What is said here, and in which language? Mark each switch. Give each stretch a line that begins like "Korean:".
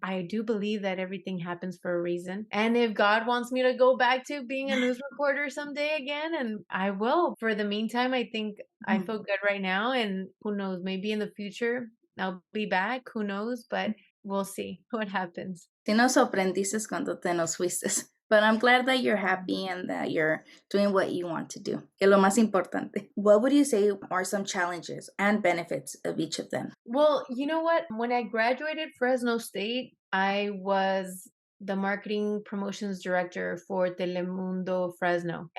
English: I do believe that everything happens for a reason. And if God wants me to go back to being a news reporter someday again, and I will. For the meantime, I think I Mhm. feel good right now. And who knows, maybe in the future I'll be back. Who knows? But we'll see what happens.
Spanish: Sí nos sorprendiste cuando te nos fuiste.
English: But I'm glad that you're Mm. happy and that you're doing what you want to do.
Spanish: Que lo más importante.
English: What would you say are some challenges and benefits of each of them? Well, you know what? When I graduated Fresno State, I was the marketing promotions director for Telemundo Fresno.